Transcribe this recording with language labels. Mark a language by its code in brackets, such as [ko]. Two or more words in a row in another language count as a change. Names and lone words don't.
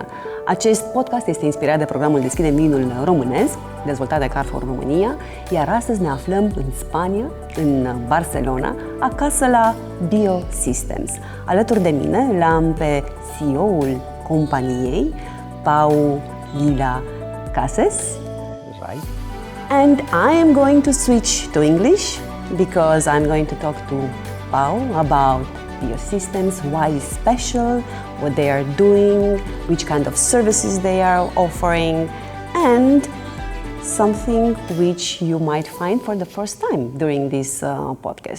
[ro] Acest podcast este inspirat de programul Deschidem Vinul Românesc, dezvoltat de Carrefour România, iar astăzi ne aflăm în Spania, în Barcelona, acasă la Biosystems. Alături de mine l-am pe CEO-ul companiei, Pau Lila Cases. [en] Right. And I am going to switch to English because I'm going to talk to Pau about Biosystems, why it's special, what they are doing, which kind of services they are offering, and something which you might find for the first time during this podcast.